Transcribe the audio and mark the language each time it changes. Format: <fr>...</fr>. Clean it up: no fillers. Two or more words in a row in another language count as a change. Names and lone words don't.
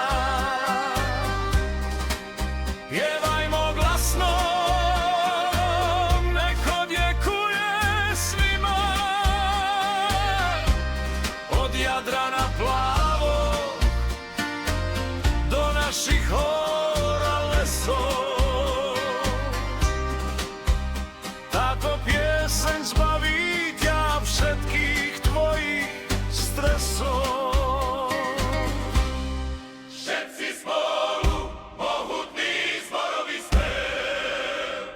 <hr>Pjevajmo glasno, nek odjekuje svima. Od Jadrana plavog do naših</hr> <sk>hora lesov. Táto pieseň zbaví ťa všetkých tvojich stresov. Všetci spolu, mohutný zborový spev.</sk>